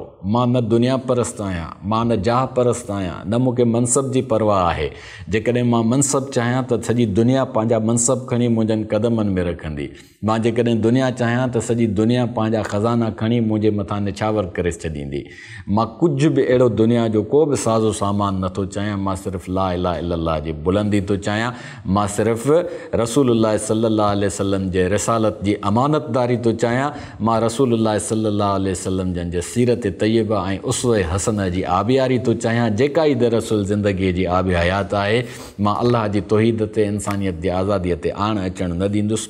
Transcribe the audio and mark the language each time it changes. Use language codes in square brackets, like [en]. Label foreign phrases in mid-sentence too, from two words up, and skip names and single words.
[sd] मां न दुनिया परस्त आहियां, मां न जाह परस्त आहियां, न मूंखे मनसब जी परवाह आहे। जेकॾहिं मां मनसब चाहियां त सॼी दुनिया पंहिंजा मनसब खणी मुंहिंजनि कदमनि में रखंदी। मां जेकॾहिं दुनिया चाहियां त सॼी दुनिया पंहिंजा ख़ज़ाना खणी मुंहिंजे मथां निछावर करे छॾींदी। मां कुझु बि अहिड़ो दुनिया जो को बि साज़ो सामान नथो चाहियां, मां सिर्फ़ु [ar] لا إله إلا الله [sd] जी बुलंदी थो चाहियां। मां सिर्फ़ु रसूलुल्लाह [ar] صلى الله عليه وسلم [sd] जे रिसालत जी अमानतदारी थो चाहियां। मां रसूलुल्लाह [ar] صلى الله عليه وسلم [sd] जन जे सीरत तय्यबा ऐं उसवे हसन जी आबियारी तो चाहियां। जेका ई दरअसल ज़िंदगीअ जी आब हयात आहे मां अल्लाह जी तौहीद ते इंसानियत जी आज़ादीअ ते आण अचणु न ॾींदुसि।